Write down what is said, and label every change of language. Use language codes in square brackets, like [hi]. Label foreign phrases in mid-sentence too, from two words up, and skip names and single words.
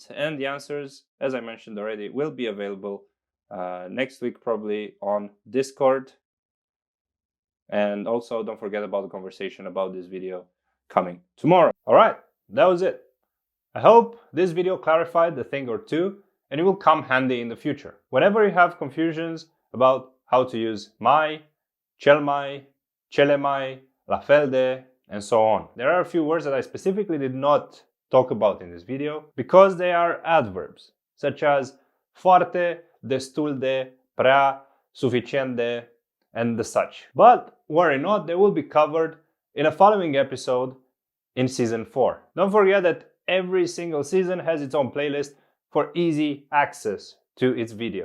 [en] And the answers, as I mentioned already, will be available next week, probably on Discord. And also, don't forget about the conversation about this video coming tomorrow. All right, that was it. I hope this video clarified a thing or two, and it will come handy in the future. Whenever you have confusions about how to use [ro] mai, cel mai, cele mai, la fel de, [en] and so on. There are a few words that I specifically did not talk about in this video, because they are adverbs, such as [ro] foarte, destul de, prea, suficient de, [en] and the such. But worry not, they will be covered in a following episode in season 4. Don't forget that every single season has its own playlist for easy access to its videos.